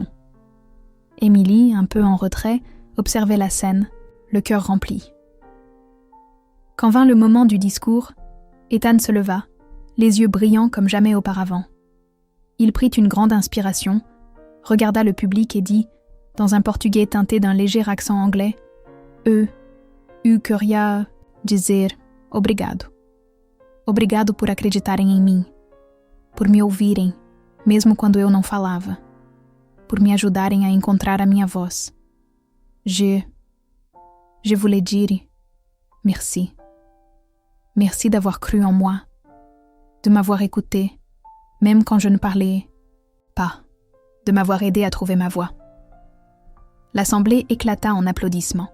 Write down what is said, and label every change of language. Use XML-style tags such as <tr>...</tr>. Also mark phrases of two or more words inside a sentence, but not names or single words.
<fr>Emily, un peu en retrait, observait la scène, le cœur rempli. Quand vint le moment du discours, Ethan se leva, les yeux brillants comme jamais auparavant. Il prit une grande inspiration, regarda le public et dit, dans un portugais teinté d'un léger accent anglais, «</fr> <pt>Eu queria dizer obrigado. Obrigado por acreditarem em mim, por me ouvirem, mesmo quando eu não falava, por me ajudarem a encontrar a minha voz.</pt> <fr>Je voulais dire merci. Merci d'avoir cru en moi, de m'avoir écouté, même quand je ne parlais pas, de m'avoir aidé à trouver ma voix. » L'assemblée éclata en applaudissements.</fr>